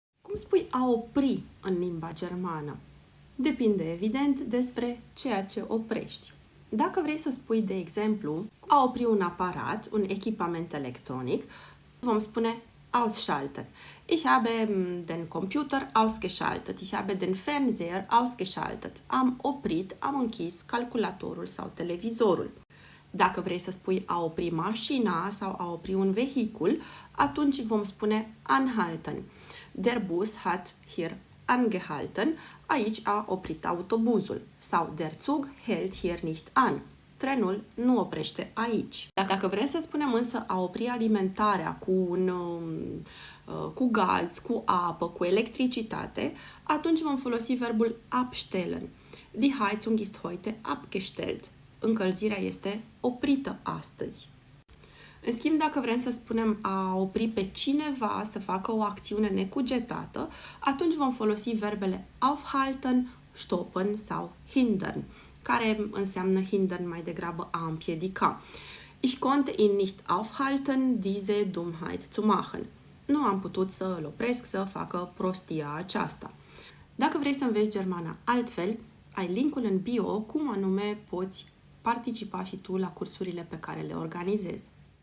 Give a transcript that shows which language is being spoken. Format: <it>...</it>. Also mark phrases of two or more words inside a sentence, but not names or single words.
<ro>Cum spui a opri în limba germană? Depinde, evident, despre ceea ce oprești. Dacă vrei să spui, de exemplu, a opri un aparat, un echipament electronic, vom spune ausschalten.</ro> <de>Ich habe den Computer ausgeschaltet. Ich habe den Fernseher ausgeschaltet.</de> <ro>Am oprit, am închis calculatorul sau televizorul. Dacă vrei să spui a opri mașina sau a opri un vehicul, atunci vom spune anhalten.</ro> <de>Der Bus hat hier angehalten.</de> <ro>Aici a oprit autobuzul.</ro> <de>Sau der Zug hält hier nicht an.</de> <ro>Trenul nu oprește aici. Dacă vrem să spunem însă a opri alimentarea cu gaz, cu apă, cu electricitate, atunci vom folosi verbul abstellen.</ro> <de>Die Heizung ist heute abgestellt.</de> <ro>Încălzirea este oprită astăzi. În schimb, dacă vrem să spunem a opri pe cineva să facă o acțiune necugetată, atunci vom folosi verbele</ro> <de>aufhalten, stoppen</de> <ro>sau hindern, care înseamnă hindern mai degrabă a împiedica.</ro> <de>Ich konnte ihn nicht aufhalten, diese Dummheit zu machen.</de> <ro>Nu am putut să îl opresc să facă prostia aceasta. Dacă vrei să înveți germana altfel, ai linkul în bio cum anume poți participa și tu la cursurile pe care le organizezi.</ro>